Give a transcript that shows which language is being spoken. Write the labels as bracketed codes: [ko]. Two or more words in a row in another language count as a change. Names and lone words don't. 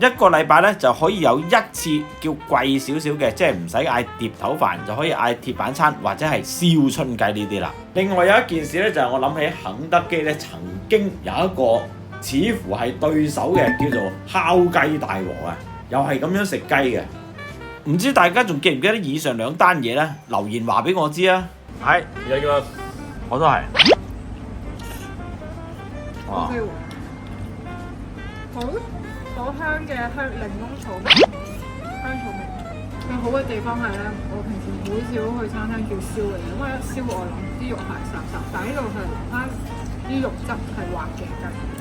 [yue] 一個禮拜咧就可以有一次叫貴少少嘅，即係唔使嗌碟頭飯，就可以嗌鐵板餐或者係燒春雞呢啲啦。另外有一件事咧，就係我諗起肯德基咧曾經有一個似乎係對手嘅，叫做烤雞大王啊，又係咁樣食雞嘅。唔知大家仲記唔記得以上兩單嘢咧？留言話俾我知啊！係， [ja] いただきます。 [yue] 我都係。哇 OK 喎，好香嘅檸檬草味，香草味。最好嘅地方係咧，我平時好少去餐廳叫燒嘅，因為一燒我諗啲肉係濕濕，但係呢度係留翻啲肉質係滑嘅雞。